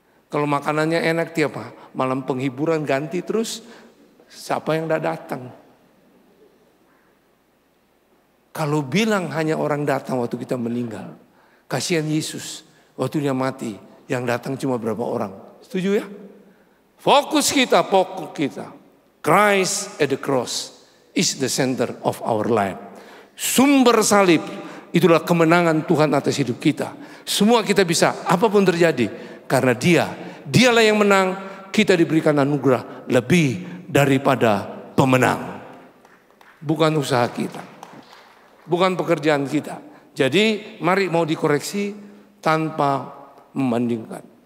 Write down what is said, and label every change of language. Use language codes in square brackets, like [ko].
[id] Kalau makanannya enak tiap malam penghiburan ganti terus, siapa yang datang? Kalau bilang hanya orang datang waktu kita meninggal, kasihan Yesus waktu dia mati, yang datang cuma berapa orang. Setuju ya? Fokus kita. [en] Christ at the cross is the center of our life. [id] Sumber salib itulah kemenangan Tuhan atas hidup kita. Semua kita bisa, apapun terjadi, karena dialah yang menang. Kita diberikan anugerah lebih daripada pemenang. Bukan usaha kita, bukan pekerjaan kita. Jadi mari mau dikoreksi tanpa membandingkan.